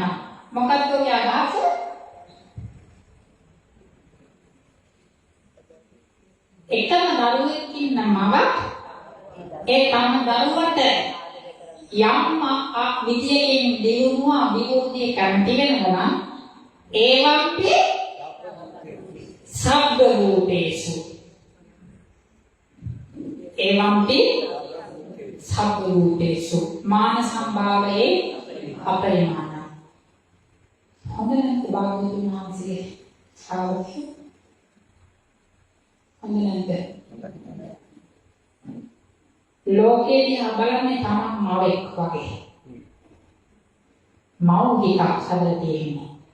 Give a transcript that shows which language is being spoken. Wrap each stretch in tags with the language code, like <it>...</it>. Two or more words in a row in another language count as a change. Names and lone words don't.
<si>මොකක්ද ඔය අදහස? එකම දරුවෙක් ඉන්න මවක් ඒ තම දරුවට යම් විදියකින් දියුණුව අභිවෘද්ධිය කැමති වෙනවා නම්</si> <pi>ඒවන්ති සබ්බ රූපේසු ඒවන්ති සබ්බ රූපේසු මාන සම්භාවයේ අපරිමාණ.</pi> <si>හොඳ නැත්නම් භාගතුන් වහන්සේ ශ්‍රාවකයෝ හොඳ නැද්ද? ලෝකේ දිහා බලන්නේ තමන් මවෙක් වගේ. මව් හිතක් හදලා තියෙන්නේ.</si>